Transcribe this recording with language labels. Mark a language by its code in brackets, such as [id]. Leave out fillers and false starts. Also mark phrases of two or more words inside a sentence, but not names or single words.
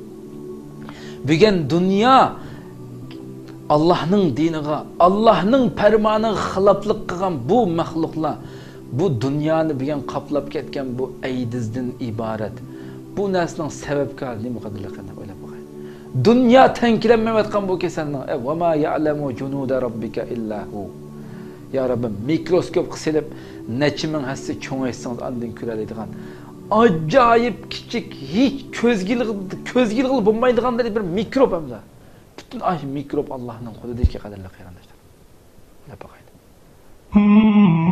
[uz] Bugun dunyo Allohning diniga, Allohning farmoniga xiloflik qilgan bu maxluqlar, bu dunyoni bugun qoplab ketgan bu aydizdan iborat. Bu narsaning sababkori nima qadrli qanday o'ylab boqay. Dunyo tankilanmayotgan bu kasalning [ar] وما يعلم جنود ربك إلا هو. [uz] Ya Rabbim, mikroskop qilib necha ming hassa cho'ngaysangiz andin ko'radigan ajoyib kichik, hech ko'zgil bo'lmaydigan bir mikrob hamda. Butun ay mikrob Allohning qo'lidagi qadrli qarindoshlar. O'ylab boqaylik.